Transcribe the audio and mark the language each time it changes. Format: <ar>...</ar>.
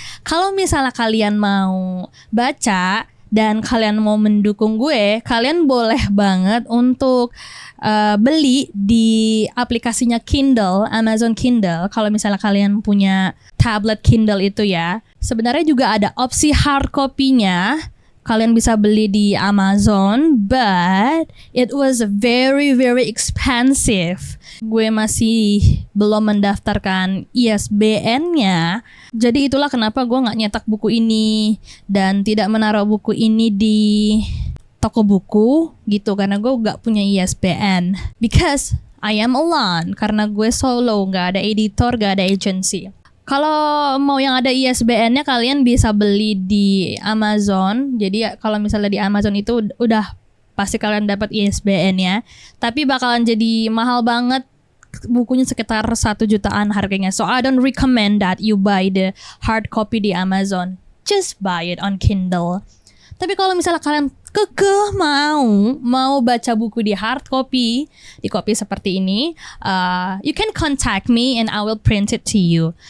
<id>Kalau misalnya kalian mau baca dan kalian mau mendukung gue, kalian boleh banget untuk beli di aplikasinya Kindle, Amazon Kindle. Kalau misalnya kalian punya tablet Kindle itu ya, sebenarnya juga ada opsi hard copy-nya. kalian bisa beli di Amazon,</id> <en>but it was very very expensive.</en> <id>Gue masih belum mendaftarkan ISBN-nya, jadi itulah kenapa gue nggak nyetak buku ini dan tidak menaruh buku ini di toko buku gitu, karena gue nggak punya ISBN.</id> <en>Because I am alone,</en> <id>karena gue solo, nggak ada editor, nggak ada agency. Kalau mau yang ada ISBN-nya kalian bisa beli di Amazon. Jadi kalau misalnya di Amazon itu udah pasti kalian dapat ISBN-nya. Tapi bakalan jadi mahal banget, bukunya sekitar 1 jutaan harganya.</id> <en>So I don't recommend that you buy the hard copy di Amazon. Just buy it on Kindle.</en> <id>Tapi kalau misalnya kalian kekeh mau baca buku di hard copy, di copy seperti ini,</id> <en>you can contact me and I will print it to you.</en>